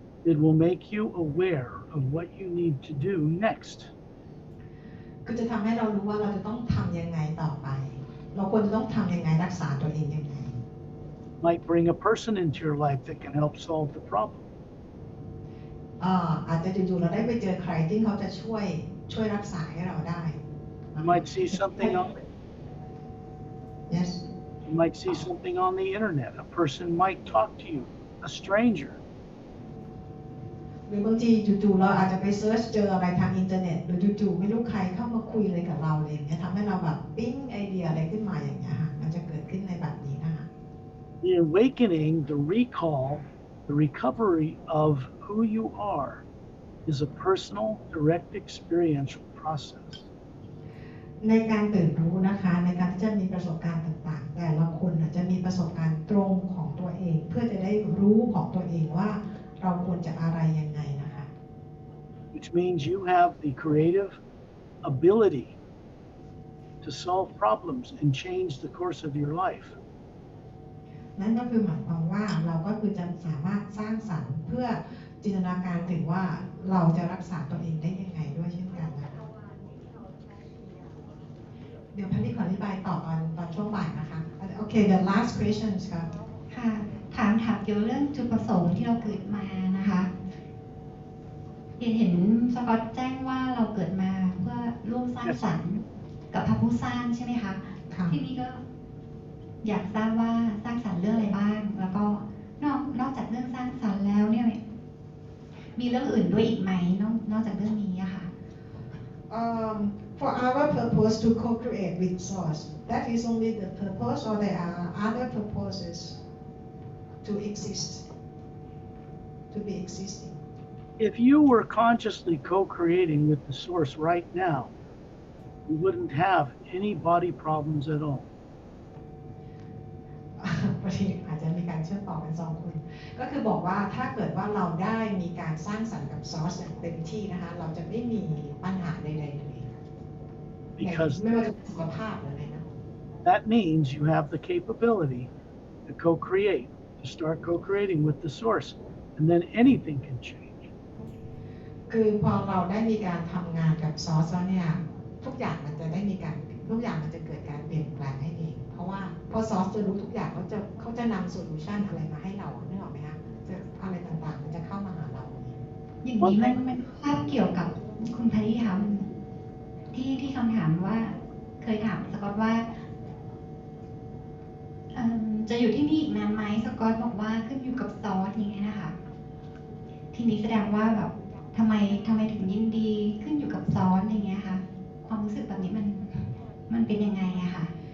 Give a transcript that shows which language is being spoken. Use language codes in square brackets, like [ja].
[en] It will make you aware of what you need to do next. [th] คือจะทำให้เรารู้ว่าเราจะต้องทำยังไงต่อไปเราควรจะต้องทำยังไงรักษาตัวเองยังไง [en] Might bring a person into your life that can help solve the problem. [th] อาจจะอยู่ๆเราได้ไปเจอใครที่เขาจะช่วยรักษาให้เราได้ [en] You might see something on Yes You might see something on the internet. A person might talk to you, a stranger. [th] หรือบางทีจู่ๆเราอาจจะไปเซิร์ชเจออะไรทางอินเทอร์เน็ตหรือจู่ๆไม่รู้ใครเข้ามาคุยอะไรกับเราอะไรอย่างเงี้ยทำให้เราแบบปิ๊งไอเดียอะไรขึ้นมาอย่างเงี้ยค่ะมันจะเกิดขึ้นในแบบนี้นะคะ [en] The awakening, the recall, the recovery of who you are is a personal, direct experiential process. [th] ในการตื่นรู้นะคะในการที่จะมีประสบการณ์ต่างๆแต่ละคนจะมีประสบการณ์ตรงของตัวเองเพื่อจะได้รู้ของตัวเองว่าเราควรจะอะไรยังไงนะคะ [en] Which means you have the creative ability to solve problems and change the course of your life. [th] นั่นก็คือหมายความว่าเราก็คือจะสามารถสร้างสรรค์เพื่อจินตนาการถึงว่าเราจะรักษาตัวเองได้ยังไงด้วยเช่นกันนะคะเดี๋ยวพันธิขออธิบายต่อตอนช่วงบ่ายนะคะโอเค [en] the last questions [th] ครับ ค่ะถามเกี่ยวเรื่องจุดประสงค์ที่เราเกิดมานะคะเห็นสกอตแจ้งว่าเราเกิดมาเพื่อร่วมสร้างสรรค์กับพระผู้สร้างใช่ไหมคะที่นี้ก็อยากทราบว่าสร้างสรรค์เรื่องอะไรบ้างแล้วก็นอกจากเรื่องสร้างสรรค์แล้วเนี่ยมีเรื่องอื่นด้วยอีกไหมนอกจากเรื่องนี้อะค่ะ [en] For our purpose to co-create with Source, that is only the purpose, or there are other purposes to exist, to be existing. If you were consciously co-creating with the source right now, you wouldn't have any body problems at all. [th] พอดีอาจจะมีการเชื่อมต่อกันสองคนก็คือบอกว่าถ้าเกิดว่าเราได้มีการสร้างสรรค์กับซอสอย่างเต็มที่นะคะเราจะไม่มีปัญหาใดๆเลย [en] Because [th] ไม่ว่าจะสุขภาพหรืออะไรนะ [en] that means you have the capability to co-create, to start co-creating with the source, and then anything can change. [th] คือพอเราได้มีการทำงานกับซอสแล้วเนี่ยทุกอย่างมันจะเกิดการเปลี่ยนแปลงให้เองเพราะว่าพอซอสจะรู้ทุกอย่างเขาจะนำโซลูชันอะไรมาให้เรานึกออกไหมคะจะอะไรต่างๆมันจะเข้ามาหาเรา อย่างนี้มันภาพเกี่ยวกับคุณพารีค่ะที่คำถามว่าเคยถามสกอตว่าจะอยู่ที่นี่อีกนานไหมสกอตบอกว่าขึ้นอยู่กับซอสอย่างเงี้ยนะคะทีนี้แสดงว่าแบบทำไมถึงยินดีขึ้นอยู่กับซอสอย่างเงี้ยค่ะความรู้สึกแบบนี้มันเป็นยังไงอะค่ะ